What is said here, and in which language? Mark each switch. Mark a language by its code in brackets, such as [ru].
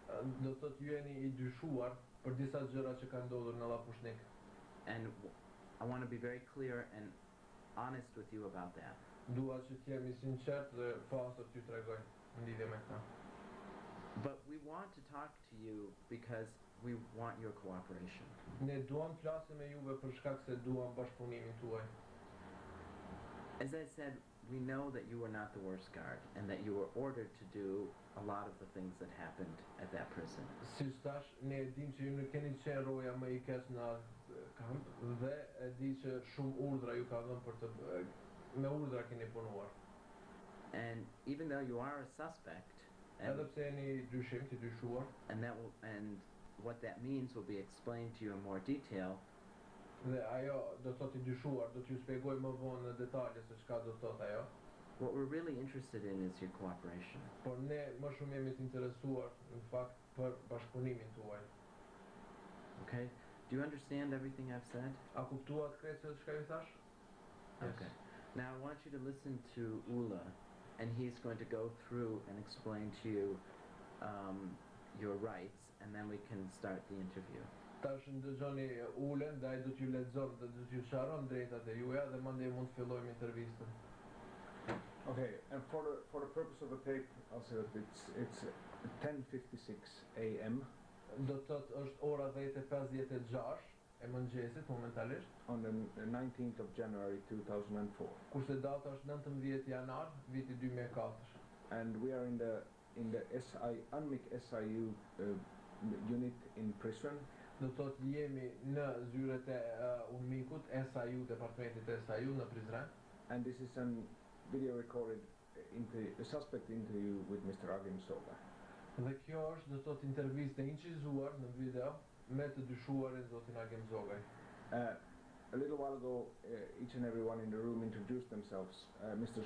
[sq] Do të thotë ju jeni i dyshuar për disa gjëra që kanë ndodhur në Lapushnik. [en] And I want to be very clear and honest with you about that. [sq] Dua që të jemi sinqert dhe pastër t'ju tregoj në lidhje me këtë. [en] But we want to talk to you because we want your cooperation. [sq] Ne duam të flasim me juve për shkak se duam bashkëpunimin tuaj. [en] As I said, we know that you were not the worst guard and that you were ordered to do a lot of the things that happened at that prison. [sq] Siç thash, ne e dim që ju nuk keni qenë roja më i keq në kamp dhe e di që shumë urdhra ju ka dhënë për të me urdhra keni punuar. [en] And even though you are a suspect, [sq] Edhe pse jeni dyshim, të dyshuar, [en] and what that means will be explained to you in more detail. [sq] dhe ajo do të thotë i dyshuar, do t'ju shpjegoj më vonë në detaje se çka do të thotë ajo. [en] What we're really interested in is your cooperation. [sq] Por ne më shumë jemi të interesuar në fakt për bashkëpunimin tuaj. [en] Okay? Do you understand everything I've said? [sq] A kuptuat krejt se çka ju thash? [en] Okay. Now I want you to listen to Ula, and he's going to go through and explain to you your rights, and then we can start the interview. [sq] Tash ndëgjoni Ulen, dhe ai do t'ju lexon dhe do t'ju sqaron drejtat e juaja dhe mandej mund të fillojmë intervistën. [en] Okay, and for the purpose of the tape, I'll say that it's 10:56 a.m. [sq] Do të thotë është ora 10:56 e mëngjesit momentalisht, [en] on the 19th of January 2004, [sq] kurse data është 19 janar viti 2004. [en] and we are in the UNMIK SIU unit in prison. [sq] Do të thotë jemi në zyret e UNMIK-ut, SIU, departamentit e SIU në Prizren. [en] And this is a video recorded a suspect interview with Mr. Agim Soga. [sq] Dhe kjo është do të thotë intervistë e incizuar në video me të dyshuarin zotin Agim Zogaj. [en] A little while ago, each and everyone in the room introduced themselves. Mr.